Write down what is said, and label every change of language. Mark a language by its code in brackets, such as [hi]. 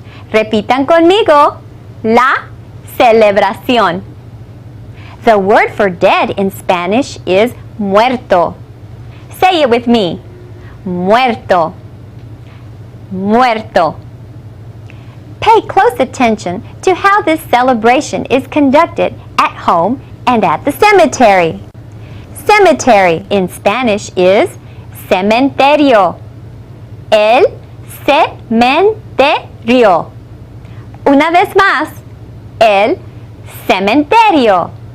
[es] Repitan conmigo, la celebración. [en] The word for dead in Spanish is muerto. Say it with me. Muerto. Muerto. Pay close attention to how this celebration is conducted at home and at the cemetery. Cemetery in Spanish is cementerio. [es] El cementerio. Una vez más, el cementerio.